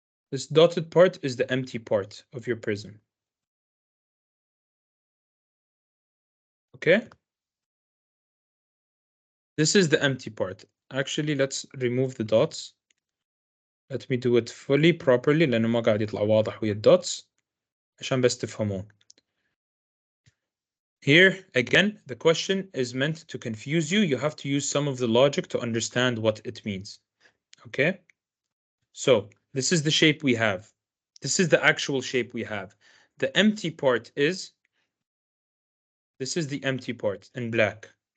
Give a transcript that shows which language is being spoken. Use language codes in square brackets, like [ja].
[en] This dotted part is the empty part of your prism. Okay? This is the empty part. Actually, let's remove the dots. Let me do it fully properly [ar] لأنه ما قاعد يطلع واضح ويا الdots عشان بس تفهمون. [en] Here, again, the question is meant to confuse you. You have to use some of the logic to understand what it means. Okay? So, this is the shape we have. This is the actual shape we have. The empty part is, this is the empty part in black.